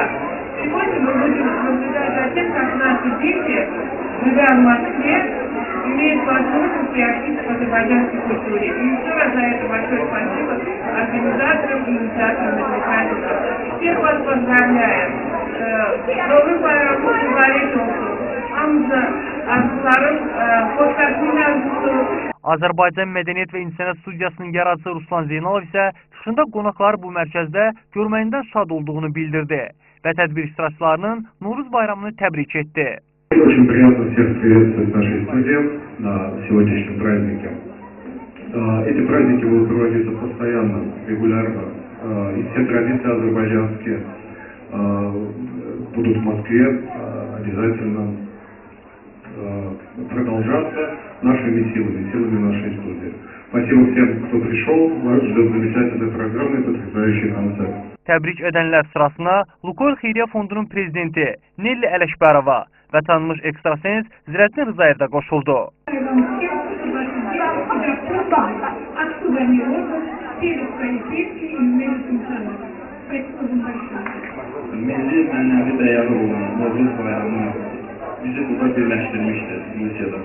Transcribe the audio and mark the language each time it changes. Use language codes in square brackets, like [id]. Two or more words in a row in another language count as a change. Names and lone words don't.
[ru] Сегодня мы будем наблюдать за тем, как наши дети, живя в Москве, имеют возможность приобщиться к азербайджанской культуре. И еще раз за это большое спасибо организаторам и инициаторам этого праздника. Всех вас поздравляем. [az] Novruz bayramı mübarek olsun. Hamza arzularım, hoşçakalın arzusu. Azərbaycan Mədəniyyət və İncəsənət studiyasının yaradıcısı Ruslan Zeynalov isə çıxışında qonaqları bu mərkəzdə görməyindən şad olduğunu bildirdi və tədbir iştirakçılarının Novruz bayramını təbrik etdi. [ru] Очень приятно всех приветствовать в нашей студии на сегодняшнем празднике. Эти праздники будут проводиться постоянно, регулярно. И все традиции азербайджанские будут в Москве обязательно продолжаться нашими силами, силами нашей студии. Спасибо всем, кто пришел. Вас ждет замечательная программа и потрясающий концерт. [az] Təbrik edənlər sırasına Lukoil Xeyriyyə Fondunun prezidenti Nelli Ələkbərova və tanınmış ekstrasens Zirəddin Rızayev də qoşuldu. Milli mənəvi dəyəri olan Novruz bayramı bizi burada birləşdirmişdir Rusiyada.